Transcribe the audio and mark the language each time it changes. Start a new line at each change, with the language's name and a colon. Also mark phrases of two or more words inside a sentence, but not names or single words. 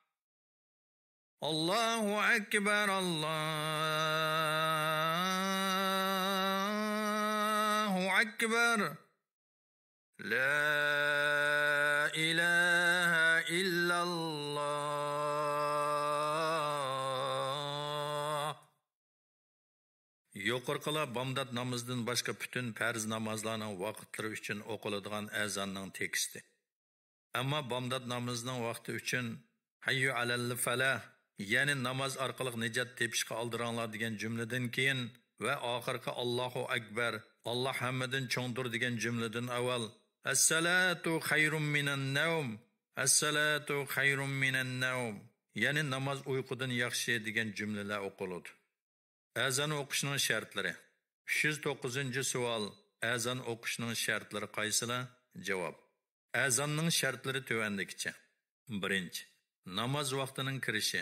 Arabic: الله أكبر، الله أكبر. لا إله إلا الله.
Uzbek: Yuqorqilar bomdod namozidan boshqa butun farz namozlarning vaqtlari uchun o'qiladigan azonning teksti. Ammo bomdod namozining vaqti uchun
Arabic: حي على الفلاح,
Uzbek: ya'ni namoz orqali najot tepishga oldiranglar degan jumladan keyin va oxirgi
Arabic: الله أكبر,
Uzbek: Alloh hammadan cho'ngdir degan jumladan avval
Arabic: الصلاة خير من النوم, الصلاة خير من النوم,
Uzbek: ya'ni namoz uyqudan yaxshi degan jumlalar o'qiladi. Azon o'qishning shartlari. 309-savol. Azon o'qishning shartlari qaysilar? Javob. Azonning shartlari tuvandikicha. 1. Namoz vaqtining kirishi.